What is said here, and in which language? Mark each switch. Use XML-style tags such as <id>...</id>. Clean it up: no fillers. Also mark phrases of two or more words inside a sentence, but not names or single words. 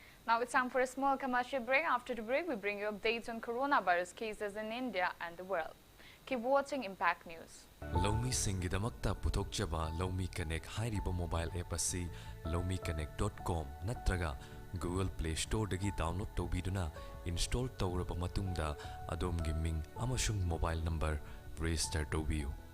<en>Now it's time for a small commercial break. After the break, we bring you updates on coronavirus cases in India and the world. Keep watching Impact News.</en> <mni>Lomi Singidamakta Putokchaba Lomi Connect Hairiba</mni> <en>mobile app</en> <mni>asi lomiconnect.com natraga Google Play Store dagi download tobiduna install tawraba matungda adomgi ming amashung</mni> <en>mobile number</en> <mni>register tobiyu.</mni>